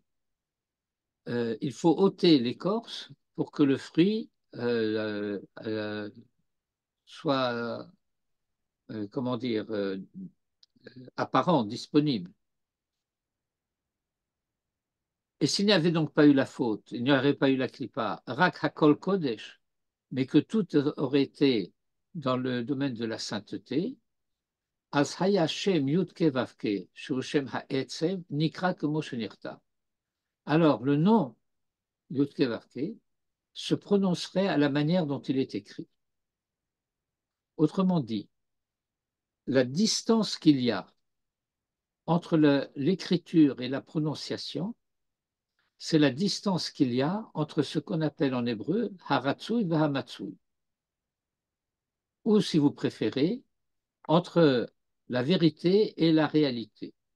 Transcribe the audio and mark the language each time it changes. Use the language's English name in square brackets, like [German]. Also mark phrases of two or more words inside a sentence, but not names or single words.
[French] Il faut ôter l'écorce pour que le fruit soit, comment dire, apparent, disponible. Et s'il n'y avait donc pas eu la faute, il n'y aurait pas eu la klipa, [Hebrew] רק הכל קודש, [French] mais que tout aurait été dans le domaine de la sainteté, [Hebrew] אז היה שם יוד קה ואו קה, שהוא שם העצם, נקרא כמו שנכתב. [French] Alors le nom yudke vavke se prononcerait à la manière dont il est écrit. Autrement dit, la distance qu'il y a entre l'écriture et la prononciation, c'est la distance qu'il y a entre ce qu'on appelle en hébreu haratsui et hamatsui, ou si vous préférez, entre la vérité et la réalité.